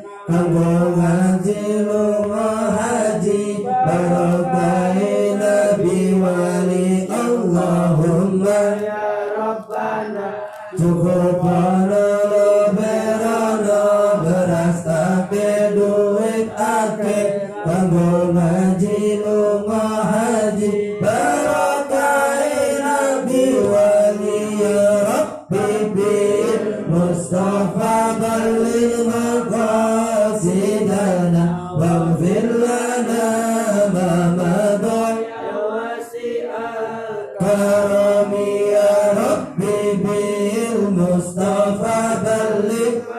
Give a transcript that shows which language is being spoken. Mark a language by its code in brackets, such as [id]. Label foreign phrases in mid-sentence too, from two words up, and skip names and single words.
[jv] kanggo ngaji lunga haji barokai Nabi wali [ar] اللهم يا ربنا [jv] cukup panolong berono beras ake duit ake kanggo ngaji lunga haji barokai Nabi wali [ar] يا ربي بالمصطفى بلغ مقاصدنا واغفر لنا ما مضى يا واسع الكرم يا ربي بالمصطفى بلغ